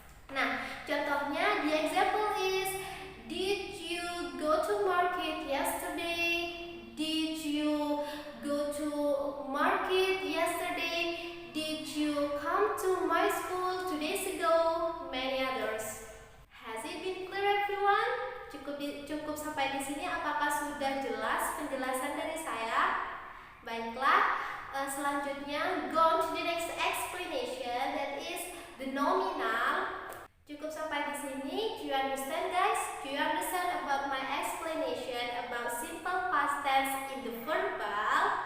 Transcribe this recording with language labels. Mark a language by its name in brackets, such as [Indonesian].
[Indonesian] Nah, contohnya [English] the example is did you go to market yesterday? Did you go to market yesterday? Did you come to my school 2 days ago? Many others. Has it been clear, everyone? [Indonesian] Cukup sampai di sini. Apakah sudah jelas penjelasan dari saya? Baiklah, selanjutnya [English] go on to the next explanation, that is the nominal. [Indonesian] Cukup sampai di sini. [English] Do you understand, guys? Do you understand about my explanation about simple past tense in the verbal?